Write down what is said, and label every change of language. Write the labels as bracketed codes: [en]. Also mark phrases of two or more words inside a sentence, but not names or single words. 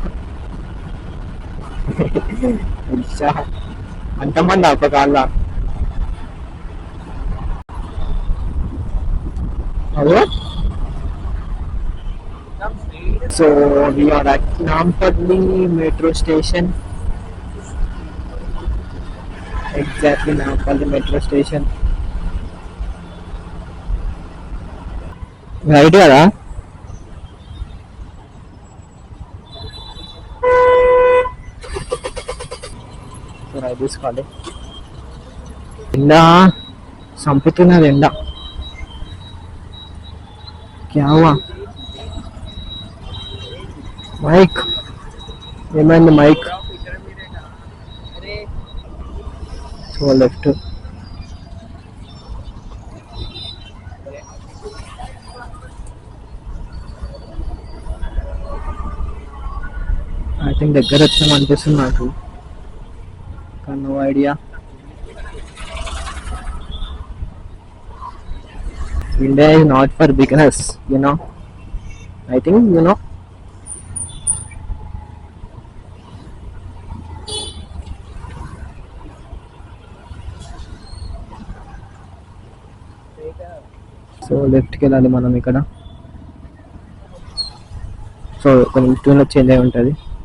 [te] అంతమంది ఒక కాళ్ళ. [en] సో we are at Nampally metro station. Exactly, Nampally metro station. [te] రైట్ కదా? రైట్ తీసుకోవాలి. ఎండ చంపుతున్నది ఎండ. [hi] क्या हुआ? [te] మైక్ ఏమైంది మైక్? [en] so left. I think [te] దగ్గర వచ్చాం అనిపిస్తుంది నాకు, కానీ [en] no idea. India is not for beginners, you know. I think you know. [te] సో లెఫ్ట్కి వెళ్ళాలి మనం ఇక్కడ. సో కొంచెం [en] tune change [te] అయి ఉంటుంది.